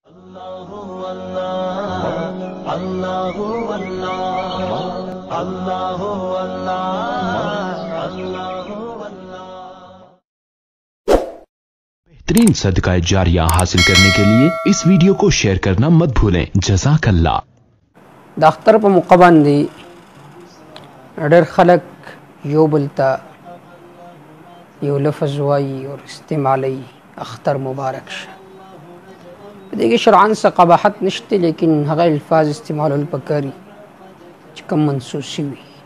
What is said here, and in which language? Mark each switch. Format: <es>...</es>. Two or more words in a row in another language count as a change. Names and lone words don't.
<ur>بہترین صدقہ جاریہ حاصل کرنے کے لیے اس ویڈیو کو شیئر کرنا مت بھولیں.</ur> <ar>جزاك الله.</ar> <ps>د اختر په موقع باندې ډېر خلک یو بل ته یو لفظ وایي او استعمالوي، اختر مبارک شه. په دې کې شرعاً څه قباحت نشته، لیکن هغه الفاظ استعمالول پکاري چې کوم منسوسي وي،</ps>